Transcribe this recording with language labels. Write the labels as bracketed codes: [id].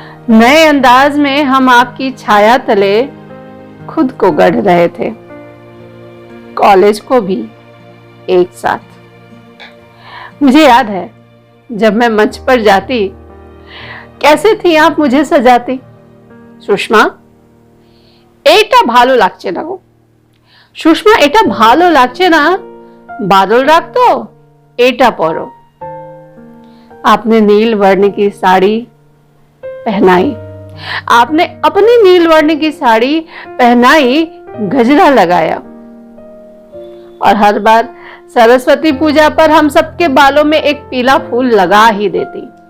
[hi] नए अंदाज में हम आपकी छाया तले खुद को गढ़ रहे थे, कॉलेज को भी एक साथ। मुझे याद है जब मैं मंच पर जाती, कैसे थी आप मुझे सजाती। [bn] सुषमा, এটা ভালো লাগছে না গো। সুষমা, এটা ভালো লাগছে না, [hi] बादल [bn] রাখতো, এটা পরো। [hi] आपने नील वर्ण की साड़ी पहनाई, आपने अपनी नील वर्ण की साड़ी पहनाई, गजरा लगाया, और हर बार सरस्वती पूजा पर हम सबके बालों में एक पीला फूल लगा ही देती।